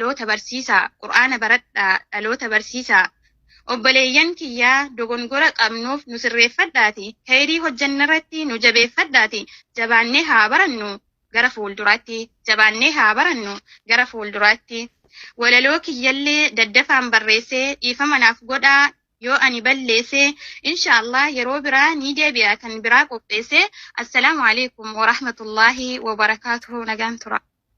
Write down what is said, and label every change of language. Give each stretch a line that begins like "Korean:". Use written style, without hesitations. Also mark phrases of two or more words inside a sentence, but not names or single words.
Oromo: dhaloota barsiisaa obboleeyyan kiyyaa dogongora qabnuuf nu sirreeffadhaati khayrii hojjannarratti nu jabeeffadhaati jabaannee haa barannu gara fuulduraatti walaloo kiyyallee daddafaan barreessee dhiifama naaf godhaa yoo ani balleesse inshallah yeroo biraa ni deebi'a kan biraa qopheesse
Arabic: السلام عليكم ورحمة الله وبركاته
Oromo: nagaan tura